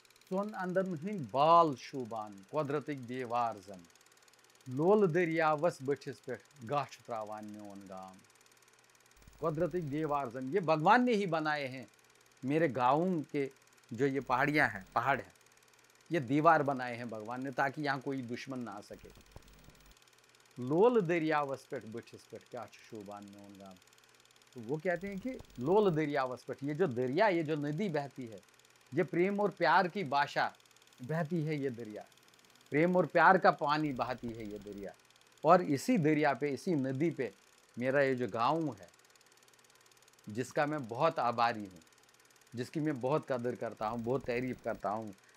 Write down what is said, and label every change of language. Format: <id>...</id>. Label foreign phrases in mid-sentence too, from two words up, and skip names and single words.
<ks>सोन अंदन हंद बाल शूबान कुदरतिक देवार जन लोल दरियावस बठिस पे गाछ त्रावान मोन गाम। कुदरतिक देवार जन</ks> <hi>ये भगवान ने ही बनाए हैं। मेरे गाँव के जो ये पहाड़ियाँ हैं, पहाड़ है, ये दीवार बनाए हैं भगवान ने ताकि यहाँ कोई दुश्मन ना आ सके।</hi> <ks>लोल दरियावस पे बठिस पे क्या शूबान मोन गाम।</ks> <hi>तो वो कहते हैं कि</hi> <ks>लोल दरियावस पे,</ks> <hi>ये जो दरिया, ये जो नदी बहती है, ये प्रेम और प्यार की भाषा बहती है। ये दरिया प्रेम और प्यार का पानी बहाती है ये दरिया। और इसी दरिया पे, इसी नदी पे मेरा ये जो गाँव है, जिसका मैं बहुत आभारी हूँ, जिसकी मैं बहुत कदर करता हूँ, बहुत तारीफ करता हूँ।</hi>